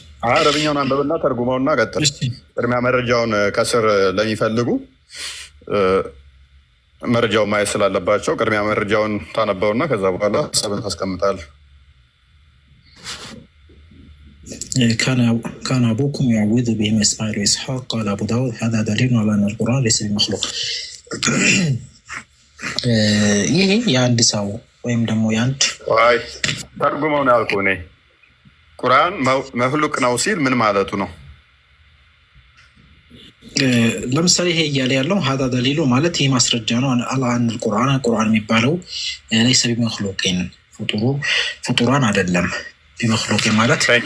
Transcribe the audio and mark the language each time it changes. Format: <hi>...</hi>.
<am>አረብኛውን አንብብና ተርጉመውና ቀጥል። ቅድሚያ መረጃውን ከስር ለሚፈልጉ መረጃውን ማየት ስላለባቸው ቅድሚያ መረጃውን ታነበውና ከዛ በኋላ ሀሳብን ታስቀምጣለህ።</am> <ar>كان أبوكم يعوذ بهم إسماعيل وإسحاق قال أبو داود هذا دليل على أن القرآن ليس بمخلوق</ar> <am>ይሄ የአንድ ሰው ወይም ደግሞ የአንድ ተርጉመው ነው ያልኩህ እኔ። ቁርአን መክሉቅ ነው ሲል ምን ማለቱ ነው? ለምሳሌ ይሄ እያለ ያለው ሀዛ ደሊሉ ማለት ይህ ማስረጃ ነው። አላን ቁርአን የሚባለው ለይሰ ቢመክሉቅን ፍጡራን አይደለም። ቢመክሉቅን ማለት</am>